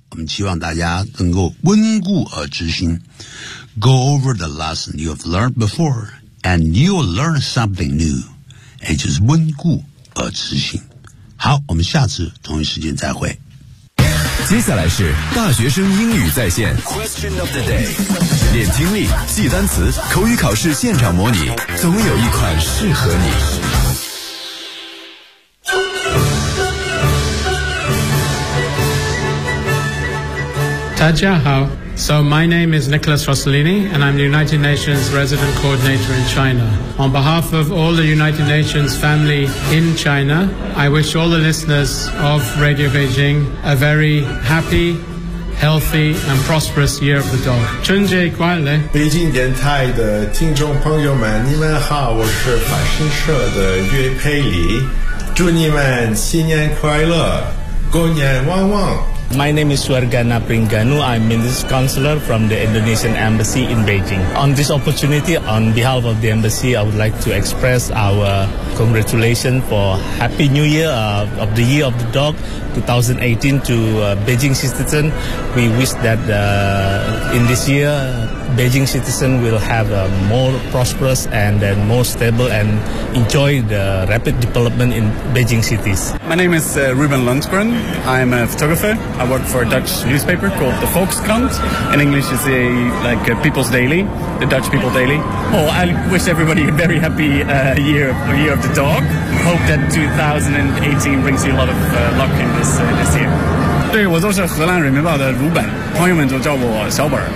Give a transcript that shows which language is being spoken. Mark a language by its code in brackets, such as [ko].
[zh] 我们希望大家能够温故而知新。 [en] Go over the lesson you've learned before, and you'll learn something new. [zh] 也就是温故而知新。好，我们下次同一时间再会。接下来是大学生英语在线 Question of the day， 练听力、记单词、口语考试现场模拟，总有一款适合你。大家好。 [en] So my name is Nicholas Rossellini, and I'm the United Nations Resident Coordinator in China. On behalf of all the United Nations family in China, I wish all the listeners of Radio Beijing a very happy, healthy, and prosperous Year of the Dog. [zh] 春节快乐！北京电台的听众朋友们，你们好，我是法新社的岳佩里，祝你们新年快乐，狗年旺旺。 [en] My name is Swargana Pringanu. I'm Minister Counselor from the Indonesian Embassy in Beijing. On this opportunity, on behalf of the Embassy, I would like to express our congratulations for Happy New Year of the Year of the Dog 2018 to Beijing citizen. We wish that in this year, Beijing citizen will have a more prosperous and more stable and enjoy the rapid development in Beijing cities. My name is Ruben Lundgren. I'm a photographer. I work for a Dutch newspaper called the Volkskrant. In English, it's a, like a People's Daily, the Dutch People Daily. Oh, I wish everybody a very happy year of the dog. Hope that 2018 brings you a lot of luck in this year. [zh] 对，我就是荷兰人民报的鲁本，朋友们就叫我小本。